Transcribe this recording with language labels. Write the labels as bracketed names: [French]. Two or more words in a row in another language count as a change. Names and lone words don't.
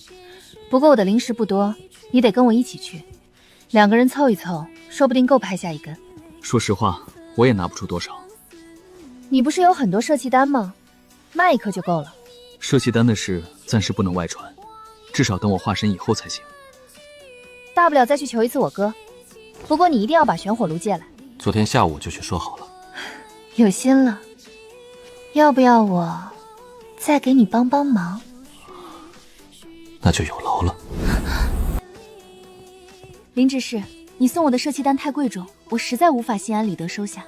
[Chinese] 不過我的靈石不多，你得跟我一起去，2個人湊一湊，說不定夠拍下一根。說實話，我也拿不出多少。你不是有很多攝氣丹嗎？賣1顆就夠了。攝氣丹的事暫時不能外傳，至少等我化身以後才行。大不了再去求一次我哥，不過你一定要把玄火爐借來。昨天下午我就去說好了。有心了，要不要我再給你幫幫忙？那就有勞了。林執事，你送我的攝氣丹太貴重，我實在無法心安理得收下。